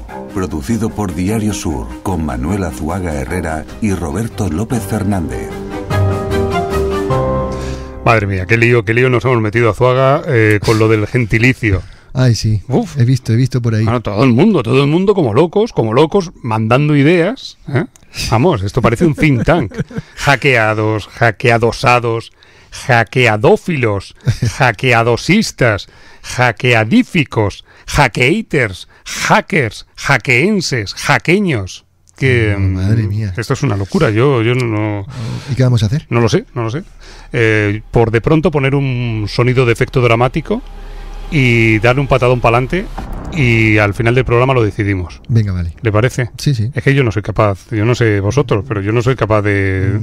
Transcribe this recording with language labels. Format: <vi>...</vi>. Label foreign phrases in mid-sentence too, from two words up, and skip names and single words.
<es>Producido por Diario Sur, con Manuel Azuaga Herrera y Roberto López Fernández. Madre mía, qué lío nos hemos metido, Azuaga, con lo del gentilicio. Ay, sí. Uf. He visto por ahí. Bueno, todo el mundo como locos, mandando ideas. Vamos, esto parece un</es> <en>think tank.</en> <es>Hackeados, hackeadosados, hackeadófilos, hackeadosistas, hackeadíficos, hackeaters, hackers, hackeenses, hackeños. Que madre mía. Esto es una locura. Yo no. ¿Y qué vamos a hacer? No lo sé. Por de pronto poner un sonido de efecto dramático y darle un patadón para adelante y al final del programa lo decidimos. Venga, vale. ¿Le parece? Sí. Es que yo no soy capaz, yo no sé vosotros, pero yo no soy capaz de...</es>